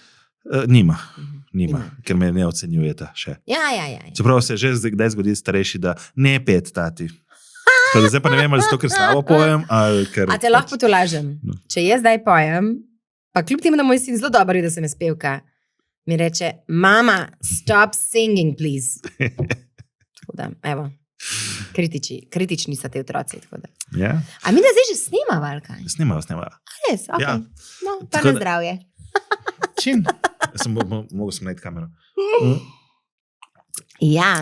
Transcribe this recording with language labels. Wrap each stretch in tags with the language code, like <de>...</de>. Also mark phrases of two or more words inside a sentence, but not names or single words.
<sl>Nima, ker me ne ocenjujeta še. Ja. Čeprav se že kdaj zgodi starejši, da ne pet tati. Zdaj pa ne vem, ali zato, ker slabo pojem, ali ker... A te lahko potolažem. Če jaz zdaj pojem, pa kljub temu, da moj sin zelo dober, da sem spevka, mi reče, mama,</sl> <en>stop singing, please.</en> <sl>Tako da, evo, kritični so te otroci. Ja. A mi da zdaj že snimava, ali kaj? Snimava. Res, ok. Ja. No, pa na zdravje. Čim? Mogel sem najti kamero. Ja.</sl>